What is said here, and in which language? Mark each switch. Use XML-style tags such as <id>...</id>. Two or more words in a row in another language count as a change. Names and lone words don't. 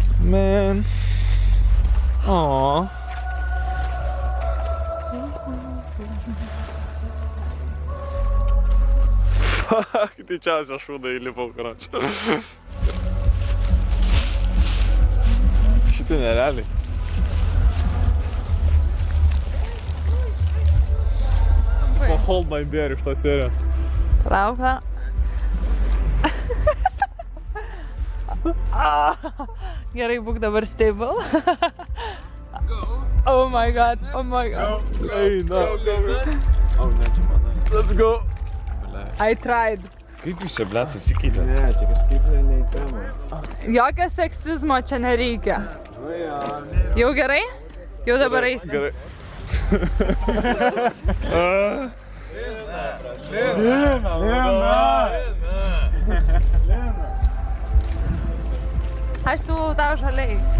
<en>Man. Aww.</en> <lt>Fuck, didžiausia šūda įlipau, karočią. Šitai nerealiai.</lt> <en>Hold my beer</en> <lt>iš tos serijos. Laukia. Gerai, būk dabar stable.</lt> <en>Oh my god, oh my god. Hey, no.</en> <lt>Oh, ne, čia manai.</lt> <en>Let's go. I tried.</en> <lt>Kaip jūs čia, blėt, susikeitė? Ne, čia kažkaip ne į temą. Jokio seksizmo čia nereikia. Jau gerai? Jau dabar eisi. Gerai. Aš siūlau tau žaliai.</lt>